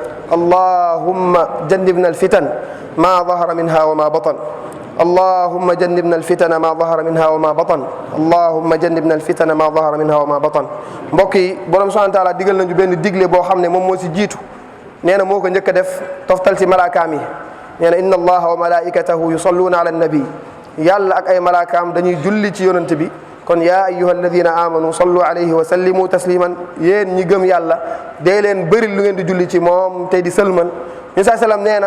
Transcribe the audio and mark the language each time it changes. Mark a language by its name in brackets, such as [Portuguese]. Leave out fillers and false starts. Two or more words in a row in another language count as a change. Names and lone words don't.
[Arabic] اللهم جنبنا الفتن ما ظهر منها وما بطن اللهم جنبنا الفتن ما ظهر منها وما بطن اللهم جنبنا الفتن ما ظهر منها وما بطن [Wolof] mbokk yi borom [Arabic] سبحانه وتعالى [Wolof] digal nañu benn digle boo xam ne moom moo si jiitu nee na moo ko njëkk a def toftal ci malaakaam yi nee na [Arabic] إن الله و ملائكته يصلون على النبي [Wolof] yàlla ak ay malaakaam dañuy julli ci yonent bi kon [Arabic] يا أيها الذين آمنوا صلوا عليه وسلموا تسليما [Wolof] yéen ñi gëm yàlla dee leen bëri lu ngeen di julli ci moom tey di sëlman ñu saa sallam nee